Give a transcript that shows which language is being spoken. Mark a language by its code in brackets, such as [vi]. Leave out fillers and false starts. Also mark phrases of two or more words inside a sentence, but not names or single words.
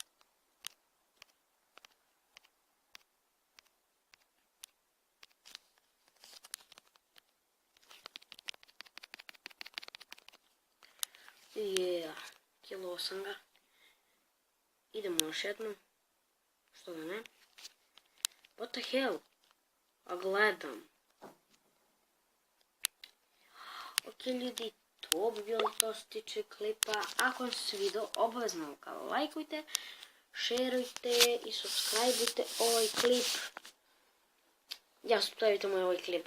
[hr] Kilo sam ga. Idemo još jednu. Što da ne? [en] What the hell? [hr] A gledam. Ok ljudi, to bi bilo to što se tiče klipa. Ako vam se svidio, obavezno ga lajkujte, šerujte i subscribeujte ovaj klip. Ja, subscribeujte moj ovaj klip.